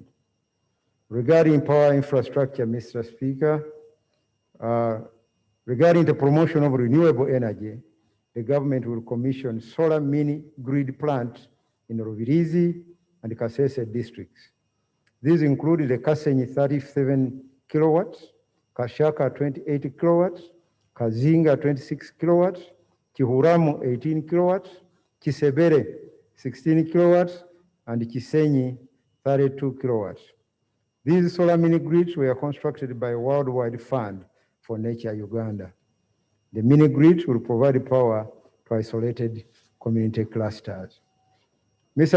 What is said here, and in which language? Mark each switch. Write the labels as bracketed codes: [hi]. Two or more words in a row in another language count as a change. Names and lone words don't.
[en] Regarding power infrastructure, Mr. Speaker, regarding the promotion of renewable energy, the government will commission solar mini grid plants in Rubirizi and Kasese districts. These include the Kasenyi 37 kilowatts, Kashaka 28 kilowatts, Kazinga 26 kilowatts, Kihuramu 18 kilowatts, Kisebere 16 kilowatts, and Kisenyi 32 kilowatts. These solar mini grids were constructed by a worldwide fund for nature Uganda. The mini grids will provide power to isolated community clusters. Mr.